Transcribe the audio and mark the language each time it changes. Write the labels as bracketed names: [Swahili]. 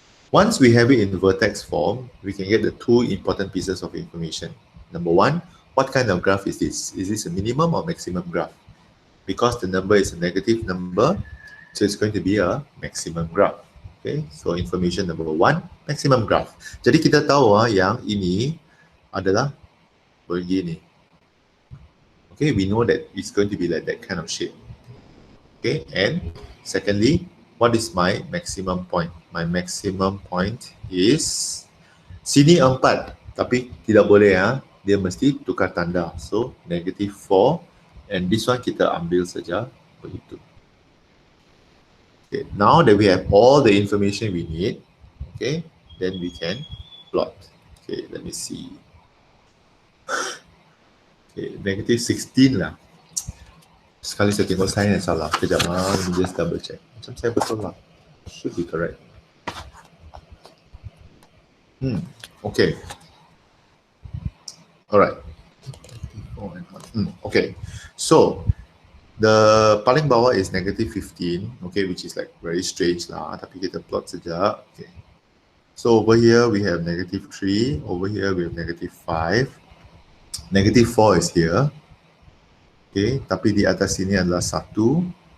[English] Once we have it in vertex form, we can get the two important pieces of information. Number one, what kind of graph is this? Is this a minimum or maximum graph? Because the number is a negative number, so it's going to be a maximum graph. Okay, so information number one, maximum graph. [Malay] Jadi kita tahu yang ini adalah begini. [English] Okay, we know that it's going to be like that kind of shape. Okay, and secondly, what is my maximum point? My maximum point is [Malay] sini 4, tapi tidak boleh dia mesti tukar tanda. [English] So negative 4, and this one [Malay] kita ambil saja begitu. [English] Okay, now that we have all the information we need, okay, then we can plot. Okay, let me see. [Malay] Okay, [English] negative 16 [Malay] lah. Sekali saya tengok saya yang salah. Kejap, [English] let me just double check. [Malay] Macam saya betul lah. [English] Should be correct. Okay. Alright. Okay. So, the [Malay] paling bawah [English] is negative 15, okay, which is like very strange lah. [Malay] Tapi kita plot saja. [English] Okay. So over here we have negative 3. Over here we have negative 5. Negative 4 is here. Okay. [Malay] Tapi di atas sini adalah 1.